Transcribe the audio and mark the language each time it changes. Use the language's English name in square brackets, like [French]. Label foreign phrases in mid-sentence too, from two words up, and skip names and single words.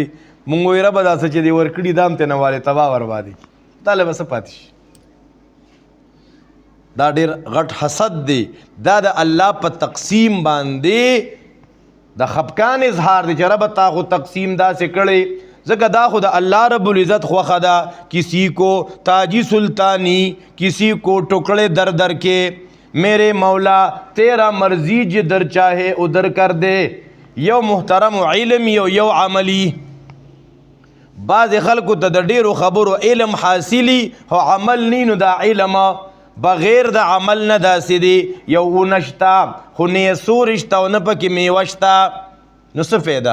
[Pashto] مونږ وایو ربه دا څه چې دی ورکړي دا هم ترې نه والې تباه بربادي کړي، دا له به څه پاتې شي. دا ډېر غټ حسد دی. دا د الله په تقسیم باندې د خفقان اظهار دی چې ربه تا خو تقسیم داسې کړی، ځکه دا خو د الله رب العزت خوښه ده. [Urdu] کسی کو تاجی سلطانی، کسی کو ٹکڑے در در کے، میرے مولا تیرا مرضی جدر چاہے ادھر کر دے. [Pashto] یو محترم علم یو عملی. بعض خلکو ته د ډیرو خبرو علم حاصلی خو عمل نی، نو دا علم بغیر د عمل نه داسې دی. یو نشتا خو نه سور شته او نه پکې میوه شته، نو څه فایده؟